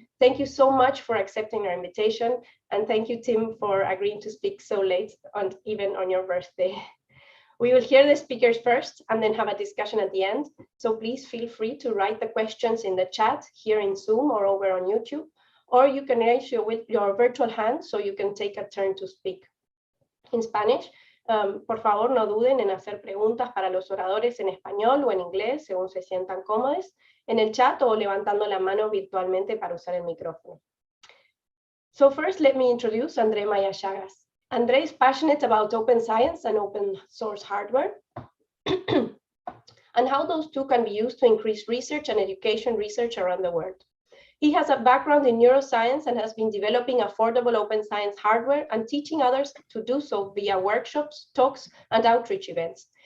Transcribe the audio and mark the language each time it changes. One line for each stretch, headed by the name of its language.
English: Thank you so much for accepting our invitation, and thank you, Tim, for agreeing to speak so late, and even on your birthday. We will hear the speakers first and then have a discussion at the end. So please feel free to write the questions in the chat here in Zoom or over on YouTube, or you can raise your virtual hand so you can take a turn to speak.
Spanish: In Spanish, por favor, no duden en hacer preguntas para los oradores en español o en inglés, según se sientan cómodos, en el chat o levantando la mano virtualmente para usar el micrófono.
English: So first, let me introduce André, Maia, Chagas. André is passionate about open science and open source hardware, and how those two can be used to increase research and education research around the world. He has a background in neuroscience and has been developing affordable open science hardware and teaching others to do so via workshops, talks, and outreach events.